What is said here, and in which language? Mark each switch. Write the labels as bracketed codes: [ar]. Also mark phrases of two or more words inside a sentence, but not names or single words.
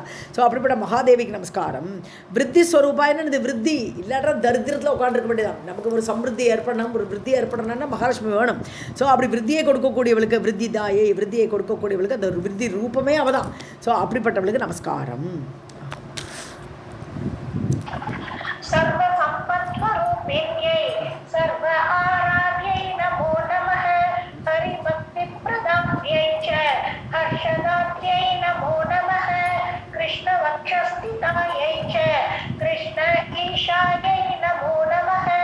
[ta] ஸோ அப்படிப்பட்ட மகாதேவிக்கு நமஸ்காரம். விருத்தி ஸ்வரூபா, என்னது விருத்தி இல்லாட்டா தரித்திரத்தில் உட்காந்துருக்க வேண்டியதான். நமக்கு ஒரு சம்ருத்தி ஏற்படணும், ஒரு விருத்தி ஏற்படணும்னா மகாலட்சுமி வேணும். ஸோ அப்படி விருத்தியை கொடுக்கக்கூடியவளுக்கு, விருத்தி தாயை, விருத்தியை கொடுக்கக்கூடியவளுக்கு அந்த விருத்தி ரூபமே அவதான். ஸோ அப்படிப்பட்டவளுக்கு நமஸ்காரம். [sa] स्वरूपिण्यै सर्व आराध्यै नमो नमः हरिभक्तिप्रदायै च हर्षदात्यै नमो नमः कृष्णवक्षस्थितायै च कृष्ण ईशायै नमो नमः